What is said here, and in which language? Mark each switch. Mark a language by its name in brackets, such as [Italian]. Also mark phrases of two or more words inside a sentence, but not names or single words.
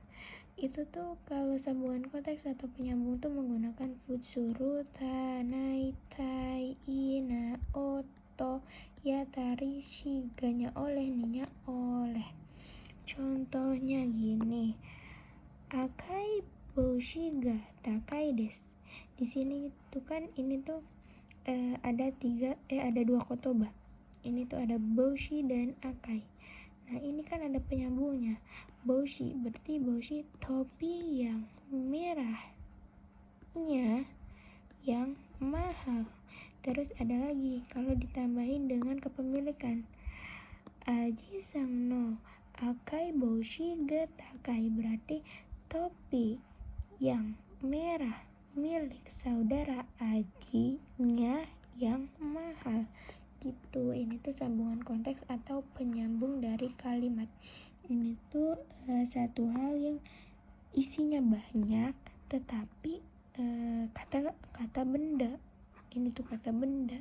[Indonesian] Itu tuh kalau sambungan konteks atau penyambung tuh menggunakan futsuru, tanai, tai, ina, oto, ya, tari, shi, ganya oleh, ninya oleh. [Japanese] Contohnya gini, 赤い帽子が高いです. [Indonesian] Di sini tuh kan ini tuh ada 2 kotoba. Ini tuh ada boushi dan akai. Nah, ini kan ada penyambungnya. Boushi berarti boushi topi yang merahnya yang mahal. Terus ada lagi kalau ditambahin dengan kepemilikan, [Japanese] アジさんの赤い帽子が高い, [Indonesian] berarti topi yang merah milik saudara Aji-nya yang mahal gitu. Ini tuh sambungan konteks atau penyambung dari kalimat. Ini tuh satu hal yang isinya banyak tetapi kata benda Ini tuh kata benda.